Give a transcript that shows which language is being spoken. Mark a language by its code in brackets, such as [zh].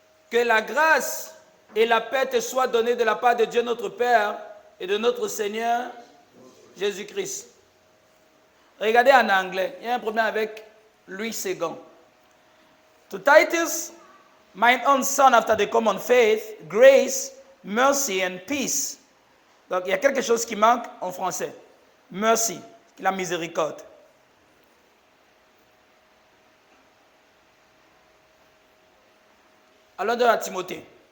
[fr] Que la grâce et la paix te soient données de la part de Dieu notre Père et de notre Seigneur Jésus-Christ. Regardez en anglais, il y a un problème avec Louis II. [en] To Titus, mine own son after the common faith, grace, mercy and peace. [fr] Donc il y a quelque chose qui manque en français. Mercy, la miséricorde. Allons à Timothée.